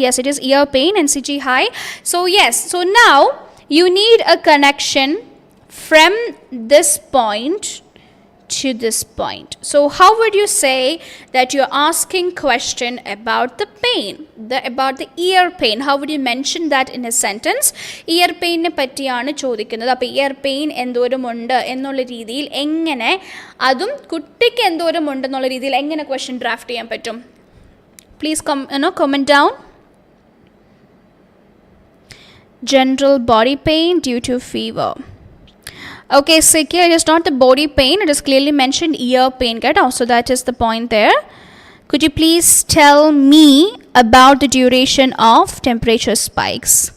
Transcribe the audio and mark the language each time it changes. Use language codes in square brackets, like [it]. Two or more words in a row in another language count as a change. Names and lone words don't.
[en] Yes, it is ear pain and CG high. So yes, so now you need a connection from this point to this point. So how would you say that you're asking question about the pain, about the ear pain? How would you mention that in a sentence? Ear pain [ml] നെ പറ്റിയാണ് ചോദിക്കുന്നത്. അപ്പോ [en] ear pain [ml] എന്തോരും ഉണ്ട് എന്നുള്ള രീതിയിൽ എങ്ങനെ അതും കുട്ടിക്ക് എന്തോരും ഉണ്ട് എന്നുള്ള രീതിയിൽ എങ്ങനെ [en] question draft [ml] ചെയ്യാൻ പറ്റും? [en] Please comment down. General body pain due to fever. Okay, 𝐒𝐸𝐞𝐚, it is not the body pain, it is clearly mentioned ear pain. So that is the point there. Could you please tell me about the duration of temperature spikes?